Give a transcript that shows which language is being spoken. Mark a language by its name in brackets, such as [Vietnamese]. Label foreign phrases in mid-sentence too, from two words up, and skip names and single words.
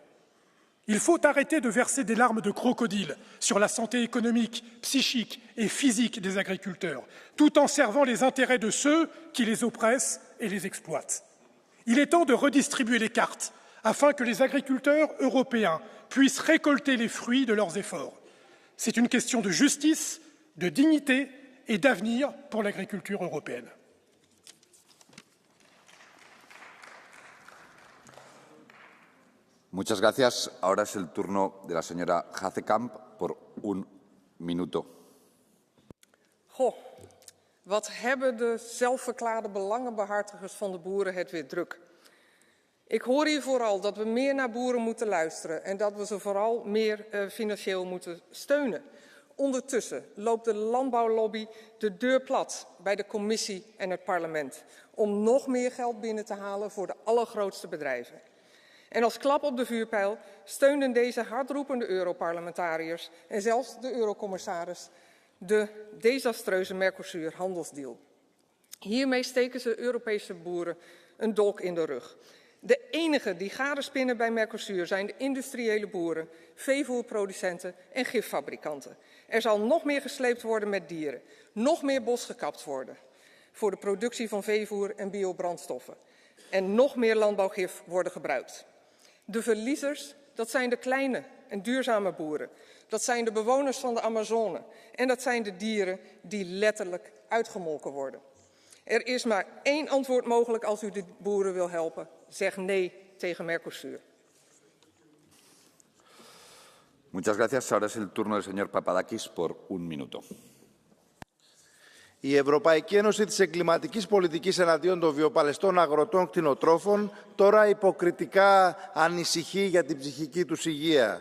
[French] Il faut arrêter de verser des larmes de crocodile sur la santé économique, psychique et physique des agriculteurs, tout en servant les intérêts de ceux qui les oppressent et les exploitent. Il est temps de redistribuer les cartes afin que les agriculteurs européens puissent récolter les fruits de leurs efforts. C'est une question de justice, de dignité et d'avenir pour l'agriculture européenne. [Spanish] Muchas gracias. Ahora es el turno de la señora Hazekamp por 1 minuto. [Dutch] Goh, wat hebben de zelfverklaarde belangenbehartigers van de boeren het weer druk. Ik hoor hier vooral dat we meer naar boeren moeten luisteren en dat we ze vooral meer financieel moeten steunen. Ondertussen loopt de landbouwlobby de deur plat bij de commissie en het parlement om nog meer geld binnen te halen voor de allergrootste bedrijven. En als klap op de vuurpijl steunden deze hardroepende Europarlementariërs en zelfs de eurocommissaris de desastreuze Mercosur-handelsdeal. Hiermee steken ze Europese boeren een dolk in de rug. De enigen die garen spinnen bij Mercosur zijn de industriële boeren, veevoerproducenten en giffabrikanten. Er zal nog meer gesleept worden met dieren, nog meer bos gekapt worden voor de productie van veevoer en biobrandstoffen. En nog meer landbouwgif worden gebruikt. De verliezers, dat zijn de kleine en duurzame boeren. Dat zijn de bewoners van de Amazone. En dat zijn de dieren die letterlijk uitgemolken worden. Er is maar één antwoord mogelijk als u de boeren wil helpen. Zeg nee tegen Mercosur. [Spanish] Muchas gracias. Ahora es el turno del señor Papadakis por 1 minuto. [Greek] Η Ευρωπαϊκή Ένωση της Εγκληματικής Πολιτικής εναντίον των βιοπαλαιστών αγροτών κτηνοτρόφων τώρα υποκριτικά ανησυχεί για την ψυχική τους υγεία.